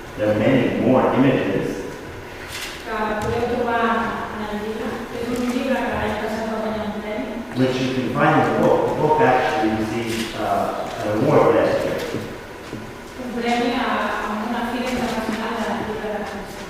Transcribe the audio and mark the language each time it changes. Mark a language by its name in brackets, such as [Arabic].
[English] There are many more images [Catalan] que podeu trobar en el llibre. És un llibre que l'any passat va guanyar un premi. [English] which you can find in the book. The book actually received an award last year, [Catalan] Un premi a una fira internacional de la llibre de cançó.